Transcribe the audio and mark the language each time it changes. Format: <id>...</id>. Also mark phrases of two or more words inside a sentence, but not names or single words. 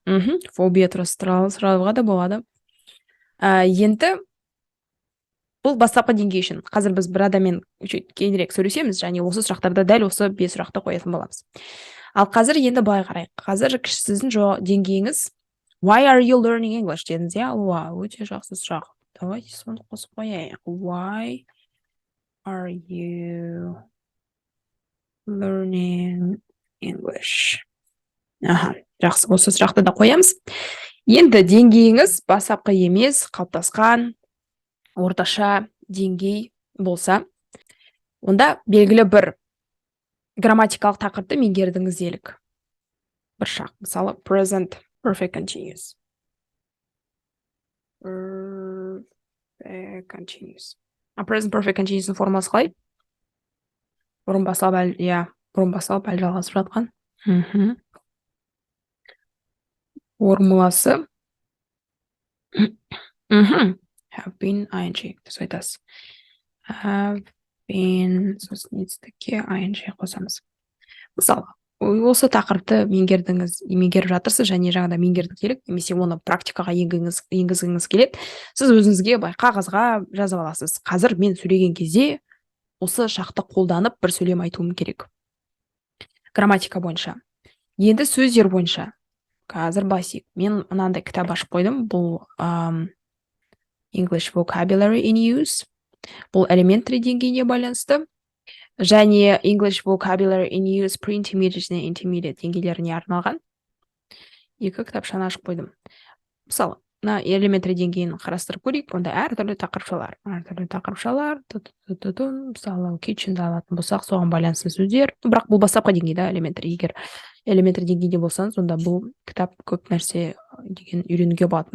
<kk>Фобия туралы сұрауға да болады. Енді бұл бастапқы деңгей үшін. Қазір біз бір адаммен кейінірек сөйлесеміз, және осы сұрақтарда дәл осы 5 сұрақты қоятын боламыз. Ал қазір енді былай қарайық. Қазір сіздің деңгейіңіз</kk> <en>Why are you learning English</en> <kk>дедіңіз, өте жақсы сұрақ. Давайте соны қосып қояйық.</kk> <en>Why are you learning English?</en> <kk>Жақсы, осы сұрақты да қоямыз. Енді деңгейіңіз бастапқы емес, қалыптасқан орташа деңгей болса, онда белгілі бір грамматикалық тақырыпты меңгердіңіз делік. Бір шақ, мысалы,</kk> <en>present perfect continuous. Present perfect continuous</en> <kk>формасы қалай? Бұрын басылып әлі жалғасып жатқан. Формуласы</kk> <en>have been ing</en> <kk>дұрыс айтасыз.</kk> <en>Have been</en> <kk>сосын етістікке ing қосамыз. Мысалы, осы тақырыпты меңгеріп жатырсыз және жаңада меңгердік делік, немесе оны практикаға енгізгіңіз келеді. Сіз өзіңізге қағазға жазып аласыз. Қазір мен сөйлеген кезде осы шақты қолданып бір сөйлем айтуым керек. Грамматика бойынша. Енді сөздер бойынша. Қазір басик. Мен мынандай кітап ашып қойдым. Бұл English vocabulary in use. Бұл elementary деңгейіне байланысты. Және English vocabulary in use pre-intermediate және intermediate деңгейлеріне арналған. 2 кітапшаны ашып қойдым. Мысалы, elementary деңгейін қарастырып көрейік. Онда әртүрлі тақырыпшалар. Мысалы, kitchen'да алатын болсақ, соған байланысты сөздер. Бірақ бұл бастапқы деңгейде elementary. Егер elementary деңгейде болсаңыз, онда бұл кітап көп нәрсе деген үйренуге болады.</kk>